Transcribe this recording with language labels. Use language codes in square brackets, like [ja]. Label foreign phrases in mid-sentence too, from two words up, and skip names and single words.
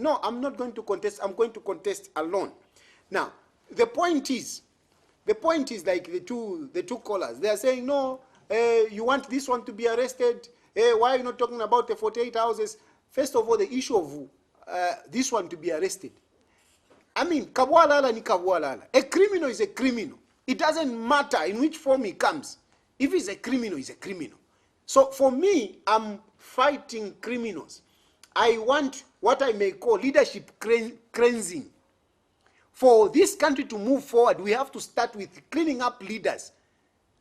[en] No, I'm not going to contest. I'm going to contest alone. Now, the point is like the two callers. They are saying, no, you want this one to be arrested. Why are you not talking about the 48 houses? First of all, the issue of this one to be arrested. I mean, [bem] kabwalala ni kabwalala. [en] A criminal is a criminal. It doesn't matter in which form he comes. If he's a criminal, he's a criminal. So for me, I'm fighting criminals. I want what I may call leadership cleansing. For this country to move forward, we have to start with cleaning up leaders.